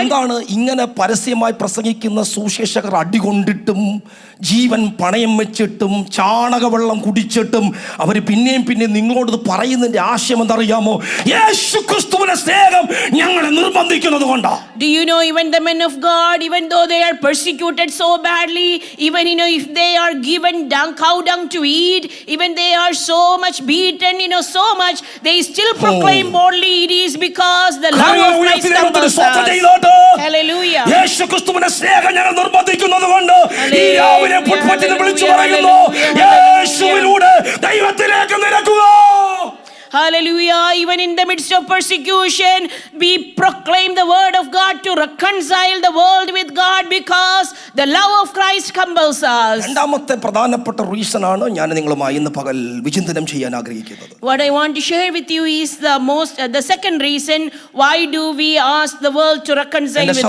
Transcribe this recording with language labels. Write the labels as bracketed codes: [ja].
[ml] എന്താണ് ഇങ്ങനെ പരസ്യമായി പ്രസംഗിക്കുന്ന സുവിശേഷകർ അടികൊണ്ടിട്ടും ജീവൻ പണയം വെച്ചിട്ടും ചാണകവെള്ളം കുടിച്ചിട്ടും അവർ പിന്നെയും നിങ്ങളോട് പറയുന്നതിന്റെ ആശയം എന്തറിയാമോ? യേശുക്രിസ്തുവിന്റെ സ്നേഹം ഞങ്ങളെ നിർബന്ധിക്കുന്നത് കൊണ്ടാ. [en] Do you know, even the men of God, even though they are persecuted so badly, even if they are given cow dung to eat, even they are so much beaten, so much, they still proclaim boldly, it is because the love of Christ compels us. Hallelujah. [ml] യേശുക്രിസ്തുവിന്റെ സ്നേഹം ഞങ്ങൾ നിർബന്ധിക്കുന്നത് കൊണ്ട് ഈ രാവിലെ പുൽപ്പറ്റിൽ വിളിച്ചു പറയുന്നു, യേശുവിലൂടെ ദൈവത്തിലേക്ക് നിരക്കുക. [en] Hallelujah. Even in the midst of persecution, we proclaim the word of God to reconcile the world with God because the love of Christ compels us. [ml] രണ്ടാമത്തെ പ്രധാനപ്പെട്ട റീസൺ ആണ് ഞാൻ നിങ്ങളുമായി ഇന്ന് പകൽ വിചിന്തനം ചെയ്യാൻ ആഗ്രഹിക്കുന്നത്. [en] What I want to share with you is the second reason why do we ask the world to reconcile with God.